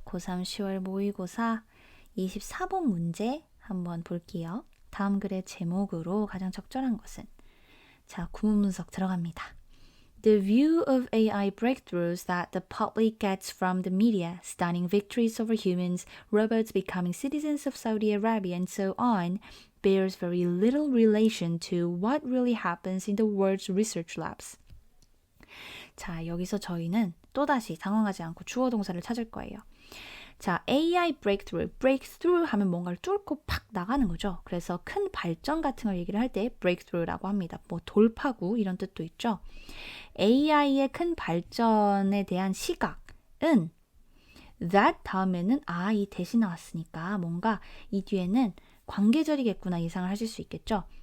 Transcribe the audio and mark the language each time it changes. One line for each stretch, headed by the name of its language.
Korean: 고3 10월 모의고사 24번 문제 한번 볼게요. 다음 글의 제목으로 가장 적절한 것은 자, 구문 분석 들어갑니다.
English: The view of AI breakthroughs that the public gets from the media, stunning victories over humans, robots becoming citizens of Saudi Arabia, and so on, bears very little relation to what really happens in the world's research labs.
Korean: 자, 여기서 저희는 또다시 당황하지 않고 주어 동사를 찾을 거예요. 자, AI breakthrough 하면 뭔가를 뚫고 팍 나가는 거죠. 그래서 큰 발전 같은 걸 얘기를 할 때 breakthrough라고 합니다. 뭐 돌파구 이런 뜻도 있죠. AI의 큰 발전에 대한 시각은 that 다음에는 이 대시 나왔으니까 뭔가 이 뒤에는 관계절이겠구나 예상을 하실 수 있겠죠.